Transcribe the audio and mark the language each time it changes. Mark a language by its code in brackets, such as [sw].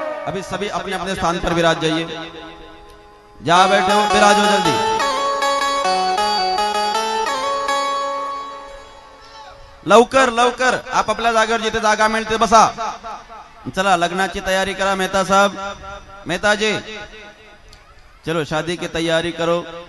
[hi] अभी सभी अपने अपने स्थान पर विराज जाइए, जा बैठे हो विराजो जल्दी। [mr] लवकर लवकर आप आपल्या जागेवर जिथे जागा मिळते बसा। चला लग्नाची तयारी करा [hi] मेहता साहब, मेहता जी चलो शादी की तैयारी करो।